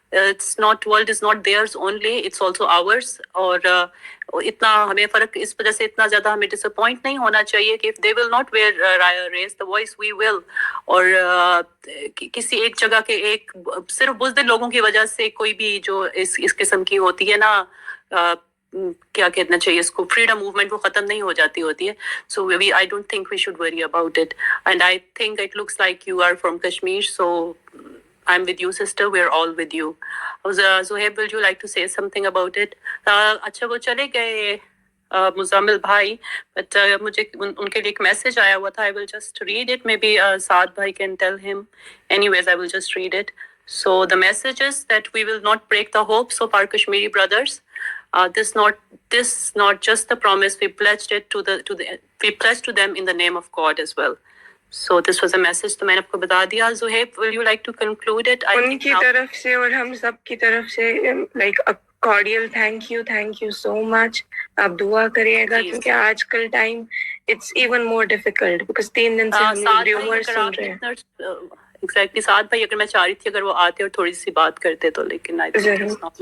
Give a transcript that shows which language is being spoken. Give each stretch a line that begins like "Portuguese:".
English: It's not, world is not theirs only, it's also ours.
Hindi: और इतना हमें फर्क इस वजह से इतना ज्यादा हमें डिसअपॉइंट नहीं होना चाहिए कि
English: If they will not raise the voice we will.
Hindi: और किसी एक जगह के एक सिर्फ बुज़दिल लोगों की वजह से कोई भी जो इस किस्म की होती है ना क्या कहना चाहिए इसको, फ्रीडम मूवमेंट वो खत्म नहीं हो जाती होती है.
English: So I don't think we should worry about it. And I think it looks like you are from Kashmir, so I'm with you, sister. We're all with you. Zohaib, would you like to say something about it?
Hindi: अच्छा वो चले गए मुजामिल भाई, but मुझे उनके लिए एक message आया हुआ था.
English: I will just read it. Maybe Saad bhai can tell him. Anyways, I will just read it. So the message is that we will not break the hopes of our Kashmiri brothers. This not just the promise, we pledged it we pledged to them in the name of God as well. So this was a message.
Hindi: तो मैंने आपको बता दिया.
English: Zohaib, will you like to conclude it?
Hindi: उनकी तरफ से और हम सब की तरफ से
English: like a cordial thank you so much.
Hindi: आप दुआ करिएगा क्योंकि आजकल
English: time it's even more difficult because
Hindi: 3 दिन से हम rumors सुन रहे हैं.
English: Exactly.
Hindi: साथ भाई अगर मैं चाह रही थी अगर वो आते और थोड़ी सी बात करते तो, लेकिन